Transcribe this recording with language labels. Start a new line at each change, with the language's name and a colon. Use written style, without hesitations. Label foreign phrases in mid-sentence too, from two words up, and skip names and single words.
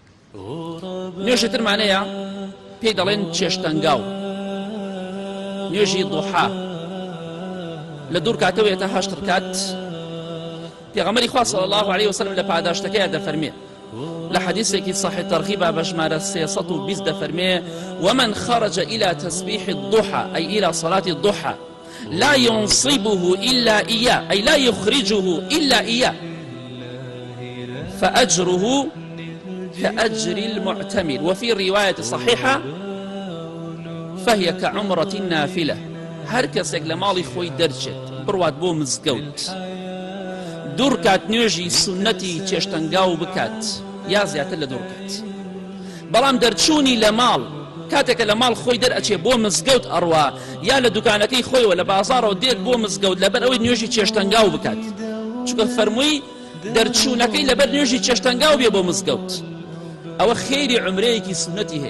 Central Kurdish: نوێژی ترمانەیە پێی دەڵێن چێشتەنگاو، نوێژی دوحا لە دوور کاتەوە تا 8 ڕکات. پێغەمبەری خوا
Arabic: صلی الله عليه وسلم
Central Kurdish: لە پاداشتەکەیە دەفەرمێ لە حەدیثێکی صحیح تەرغیبە بە ژمارە 320 دەفەرمێ:
Arabic: ومن خرج إلى تسبيح الضحى أي إلى صلاة الضحى لا ينصبه إلا إياه أي لا يخرجه إلا إياه فأجره كأجر المعتمر. وفي رواية صحيحة فهي كعمرة نافلة.
Central Kurdish: هەر کەسێک لە ماڵی خۆی دەرچێت بڕوات بۆ مزگەوت دوور کات نوێژی سونەتی چێشتەنگاو بکات یا زیاتر لە دوور کات، بەڵام دەرچوونی لە ماڵ کاتێکە لە ماڵ خۆی دەرئەچێ بۆ مزگەوت ئەڕوا یا لە دوکانەکەی خۆیەوە لە بازاڕەوە دێت بۆ مزگەوت لەبەر ئەوەی نوێژی چێشتەنگاو بکات، چونکە فەرمووی دەرچوونەکەی لەبەر نوێژی چێشتەنگاو بێ بۆ مزگەوت، ئەوە خێری عومرەیەکی سونەتی هەیە.